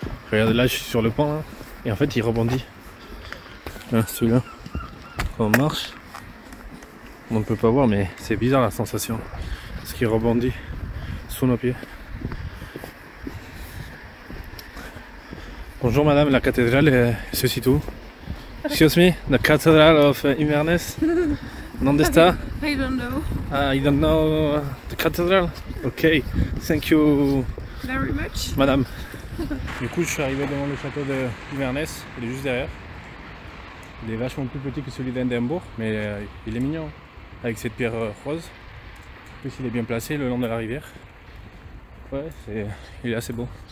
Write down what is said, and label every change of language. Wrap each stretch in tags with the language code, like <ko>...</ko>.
<fr>Regardez là, je suis sur le pont là, et en fait il rebondit. Là, celui-là, quand on marche, on ne peut pas voir, mais c'est bizarre la sensation. Parce qu'il rebondit sous nos pieds. Bonjour madame, la cathédrale se situe où?</fr> <en>Excuse me, the Cathedral of Inverness.</en> <es>¿Dónde está?</es> <en>I don't know. You don't know the cathedral? Ok, thank you Very much.</en> <fr>madame. Du coup, je suis arrivé devant le château de Inverness, il est juste derrière. Il est vachement plus petit que celui d'Edimbourg, mais il est mignon, avec cette pierre rose. En plus, il est bien placé le long de la rivière. Ouais, il est assez beau.</fr>